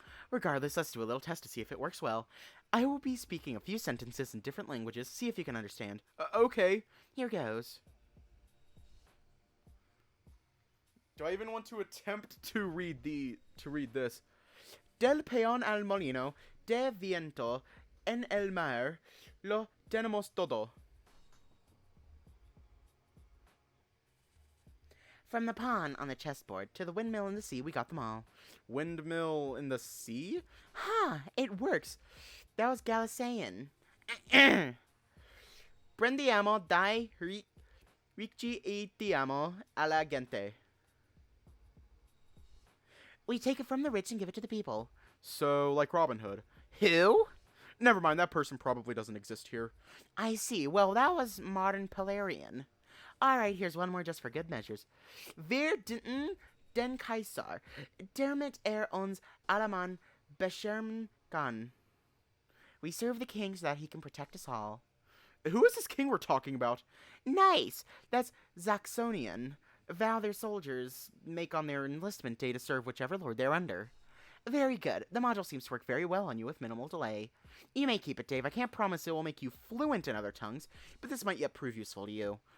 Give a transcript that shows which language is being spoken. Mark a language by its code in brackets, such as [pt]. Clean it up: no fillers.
[en] Regardless, let's do a little test to see if it works well. I will be speaking a few sentences in different languages, see if you can understand. Okay. Here goes. Do I even want to attempt to read this? [es] Del peón al molino, de viento, en el mar, lo tenemos todo. [en] From the pawn on the chessboard to the windmill in the sea, we got them all. Windmill in the sea? Huh, it works. That was Galilean. [it] Prendiamo dai ricci e diamo alla gente. [en] We take it from the rich and give it to the people. So, like Robin Hood. Who? Never mind, that person probably doesn't exist here. I see. Well, that was modern Polarian. Alright, here's one more just for good measures. [de] Wir dienten den Kaiser, damit uns allemann beschirmen kann. [en] We serve the king so that he can protect us all. Who is this king we're talking about? Nice! That's Saxonian. Vow their soldiers make on their enlistment day to serve whichever lord they're under. Very good. The module seems to work very well on you with minimal delay. You may keep it, Dave. I can't promise it will make you fluent in other tongues, but this might yet prove useful to you.